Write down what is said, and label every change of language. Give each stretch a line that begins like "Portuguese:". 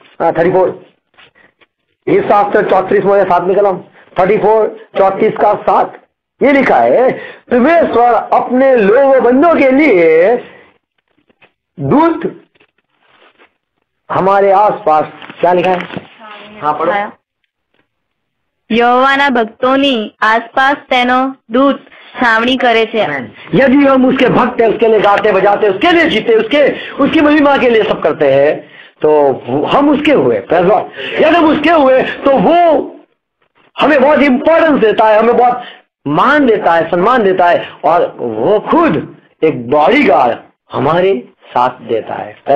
Hindi: 34 इस 34 में कलम 34 34 का 7 ये लिखा है परमेश्वर अपने लोगों बंदों के लिए दूत हमारे आसपास, क्या लिखा है? हाँ पढ़ो।
Gujarati: यहोवाના ભક્તોની આસપાસ તેનો દૂત છાવણી કરે છે।
Hindi: यदि हम उसके भक्त हैं, उसके लिए गाते बजाते, उसके लिए जीते, उसकी महिमा के लिए सब करते हैं, तो हम उसके हुए। यदि हम उसके हुए तो वो हमें बहुत इंपॉर्टेंस देता है, हमें बहुत मान देता है, सम्मान देता है, और वो खुद एक बॉडीगार्ड हमारे साथ देता है।